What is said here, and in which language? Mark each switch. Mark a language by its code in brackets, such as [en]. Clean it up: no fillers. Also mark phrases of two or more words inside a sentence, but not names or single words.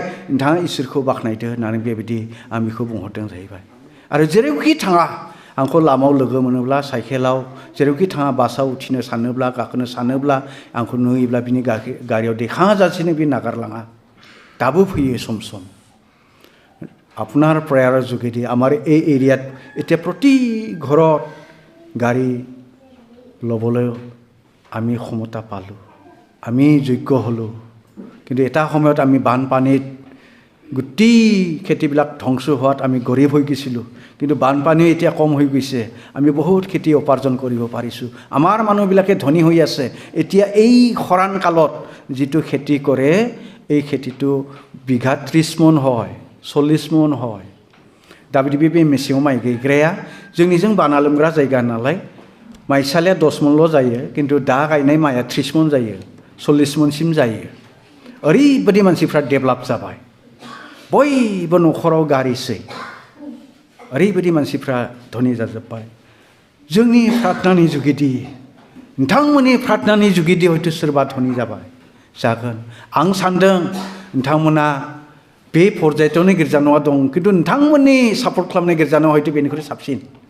[brx] नोंथाङा इसोरखौ बाख्नायदो होननानै बेबायदि आं बेखौ बुंहरदों जाहैबाय आरो जेरावखि थाङा आंखौ लामायाव लोगो मोनोब्ला साइकेलाव जेरावखि थाङा बासाव उथिनो सानोब्ला गाखोनो सानोब्ला आंखौ नुयोब्ला बिनि गारियाव देखाङाजासेनो बे नागारलाङा दाबो फैयो सम सम [as] আপোনাৰ প্ৰেয়াৰৰ যোগেদি আমাৰ এই এৰিয়াত এতিয়া প্ৰতি ঘৰত গাড়ী ল'বলৈ আমি ক্ষমতা পালোঁ আমি যোগ্য হ'লোঁ কিন্তু এটা সময়ত আমি বানপানীত গোটেই খেতিবিলাক ধ্বংস হোৱাত আমি গৰীব হৈ গৈছিলোঁ কিন্তু বানপানী এতিয়া কম হৈ গৈছে আমি বহুত খেতি উপাৰ্জন কৰিব পাৰিছোঁ আমাৰ মানুহবিলাকে ধনী হৈ আছে এতিয়া এই খৰাং কালত যিটো খেতি কৰে এই খেতিটো বিঘাত 30 मन হয় 40 मन হয় [brx] दा बिदि बे मेसेङाव माइ गायग्राया जोंनिजों बाना लोमग्रा जायगा नालाय माइसालिया 10 मनल' जायो खिन्थु दा गायनाय माइया 30 मन जायो 40 मनसिम जायो ओरैबायदि मानसिफ्रा डेभेलप जाबाय बयबो न'खराव गारिसै ओरैबायदि मानसिफ्रा धनी जाजोब्बाय जोंनि प्रार्थनानि जुगिदि नोंथांमोननि प्रार्थनानि जुगिदि हयथ' सोरबा धनी जाबाय जागोन आं सान्दों नोंथांमोना बे पर्जायतनि गिर्जा न'आ दं खिन्थु नोंथांमोननि सापर्ट खालामनाय गिर्जा न'आ हयथ' बेनिख्रुइ साबसिन